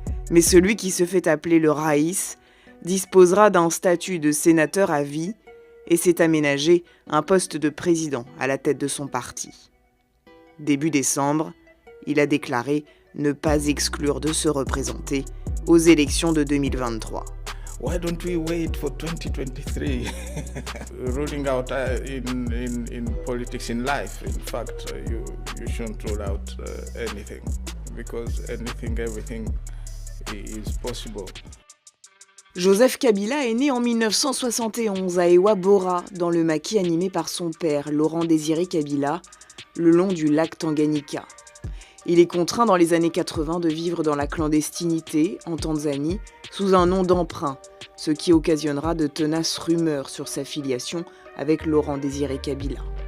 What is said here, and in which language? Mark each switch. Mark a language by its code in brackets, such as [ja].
[fr] Mais celui qui se fait appeler le Raïs disposera d'un statut de sénateur à vie et s'est aménagé un poste de président à la tête de son parti. Début décembre, il a déclaré ne pas exclure de se représenter aux élections de 2023. [en] Why don't we wait for 2023? Ruling out in politics in life. In fact, you shouldn't rule out anything because everything is possible. [fr] Joseph Kabila est né en 1971 à Ewa Bora, dans le maquis animé par son père, Laurent Désiré Kabila, le long du lac Tanganyika. Il est contraint dans les années 80 de vivre dans la clandestinité, en Tanzanie, sous un nom d'emprunt, ce qui occasionnera de tenaces rumeurs sur sa filiation avec Laurent Désiré Kabila.